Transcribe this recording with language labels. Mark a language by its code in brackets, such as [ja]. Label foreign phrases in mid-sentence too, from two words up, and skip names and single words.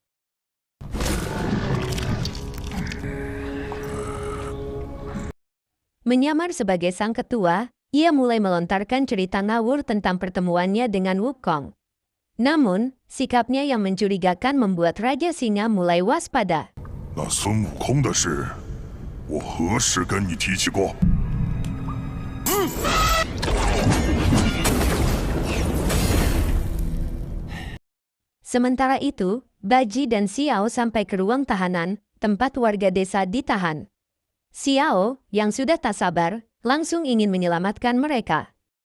[id] Menyamar sebagai sang ketua, ia mulai melontarkan cerita ngawur tentang pertemuannya dengan Wukong. Namun, Sikapnya yang mencurigakan membuat Raja Singa mulai waspada. [zh] 那孙悟空的事，我何时跟你提起过？ [id] Sementara itu, Baji dan Xiao sampai ke ruang tahanan, tempat warga desa ditahan. Xiao, yang sudah tak sabar, langsung ingin menyelamatkan mereka.